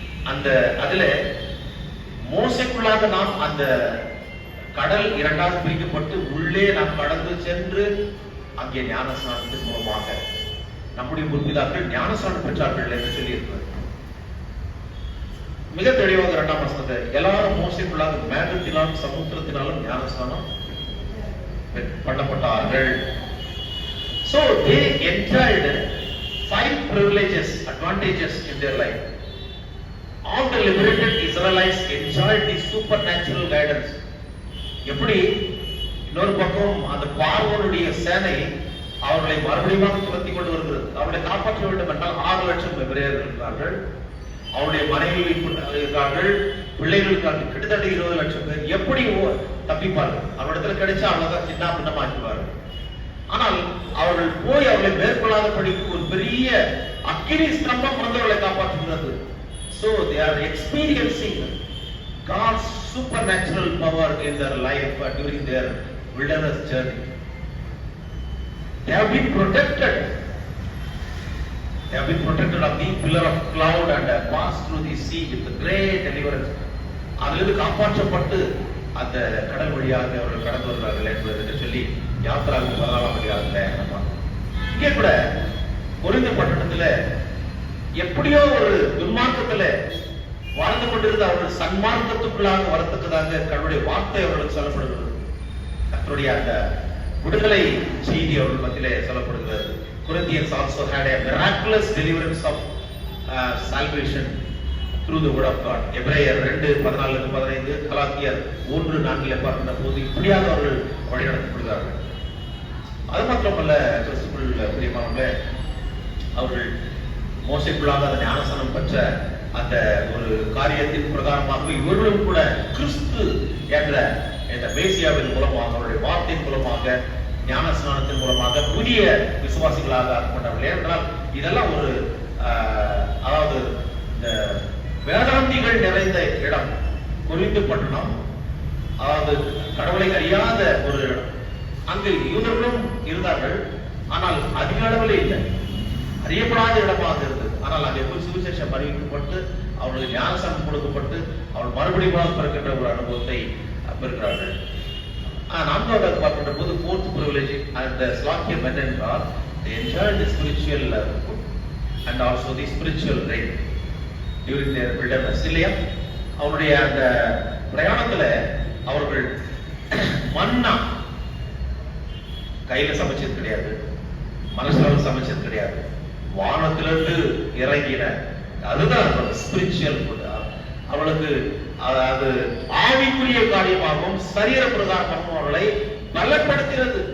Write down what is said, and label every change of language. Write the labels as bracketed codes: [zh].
[ta] அந்த அதுல மோசைக்குள்ளாக நாம் அந்த கடல் இரண்டாவது பிரிக்கப்பட்டு உள்ளே நாம் கடந்து சென்று அங்கே ஞானஸ்நானத்தின் மூலமாக நம்முடைய முற்பிதாக்கள் ஞானஸ்நானம் பெற்றார்கள் என்று சொல்லி இருக்கிறது. மிக தெளிவாக 2ஆம் வசனத்தை எல்லாரும் மோசைக்குள்ளாக மேகத்தினாலும் சமுத்திரத்தினாலும் ஞானஸ்நானம் பண்ணப்பட்டார்கள். [en] So they enjoyed 5 privileges, advantages in their life. All the liberated Israelites enjoyed the supernatural guidance. [ta] எப்படி இன்னொரு பக்கம் அந்த பார்வோனுடைய சேனை அவர்களை மறுபடியும் துரத்தி கொண்டு வருகிறது. அவர்களை காப்பாற்ற வேண்டும் என்றால் 6 லட்சம் எபிரேயர்கள் இருக்கிறார்கள், அவருடைய மனைவி இருக்கார்கள், பிள்ளைகள் இருக்கார்கள், கிட்டத்தட்ட 20 லட்சம் பேர். எப்படி தப்பிப்பார்கள்? அவரிடத்துல கிடைச்சா அவ்வளவுதான் சின்ன பின்னமாக்குவார்கள். ஆனால் அவர்கள் போய் அவர்களை மேற்கொள்ளாதபடிக்கு ஒரு பெரிய அக்கினி ஸ்தம்பம் பிறந்தவர்களை காப்பாற்றுகிறது. [en] So they are experiencing God's supernatural power in their life during their wilderness journey. They have been protected. They have been protected of the pillar of cloud and passed through the sea with great deliverance. [ta] அதிலிருந்து காப்பாற்றப்பட்டு அந்த கடல் வழியாக அவர்கள் கடந்து வருகிறார்கள் என்பதை சொல்லி யாத்திராவுக்கு 14ஆம் அதிகாரத்துல நம்ம இங்கே கூட கொரிந்து பட்டணத்துல எப்படியோ ஒரு துன்மார்க்கத்துல வாழ்ந்து கொண்டிருந்த அவர்கள் சன்மார்க்கத்துக்குள்ளாக வரத்தக்கதாக கடவுளுடைய வார்த்தை அவர்களுக்கு சொல்லப்படுகிறது. கர்த்தருடைய அந்த விடுதலை செய்தி அவர்கள் மத்தியிலே சொல்லப்படுகிறது. [en] Corinthians also had a miraculous deliverance of salvation through the word of God. [ta] எபிரேயர் 2:14-15, கலாத்தியர் 1:4 பார்க்கின்ற போது இப்படியாக அவர்கள் வழிநடத்தப்படுகிறார்கள். அது மாத்திரமல்ல, கிறிஸ்துவுக்குள் பிரியமானவர்களே, அவர்கள் மோசேக்குள்ளாக அந்த ஞானஸ்நானம் பெற்ற அந்த ஒரு காரியத்தின் பிரகாரமாக இவர்களும் கூட கிறிஸ்து என்ற இந்த மேசியாவின் மூலமாக அவருடைய வார்த்தையின் மூலமாக ஞானஸ்நானத்தின் மூலமாக புதிய விசுவாசிகளாக ஆக்கப்பட்டார்கள். ஏனென்றால் இதெல்லாம் ஒரு அதாவது இந்த வேதாந்திகள் நிறைந்த இடம் கொரிந்து பட்டணம், அதாவது கடவுளை அறியாத ஒரு இடம். அங்கு யூதர்களும் இருந்தார்கள், ஆனால் அதிக அளவில் இல்லை, அறியப்படாத இடமாக இருந்தது. ஆனால் அங்கே போய் சுவிசேஷம் அறிவிக்கப்பட்டு அவர்களுக்கு ஞானஸ்நானம் கொடுக்கப்பட்டு அவர்கள் மறுபடியும் பிறக்கின்ற ஒரு அனுபவத்தை பெறுகிறார்கள். நான்காவது பார்க்கின்ற போது [en] fourth privilege and [ta] ஸ்லாக்கியம் என்னென்றால் [en] they enjoyed the spiritual food and also the spiritual rain during their wilderness. [ta] இல்லையா? அவருடைய அந்த பிரயாணத்துல அவர்கள் மன்னா கையில சமைச்சது கிடையாது, மனசால சமைச்சது கிடையாது, வானத்திலிருந்து இறங்கின அதுதான் ஸ்பிரிச்சுவல் ஃபுட். அவளுக்கு அதாவது ஆவிக்குரிய காரியமாகவும் சரீர பிரகாரமாகவும் அவர்களை பலப்படுத்துகிறது.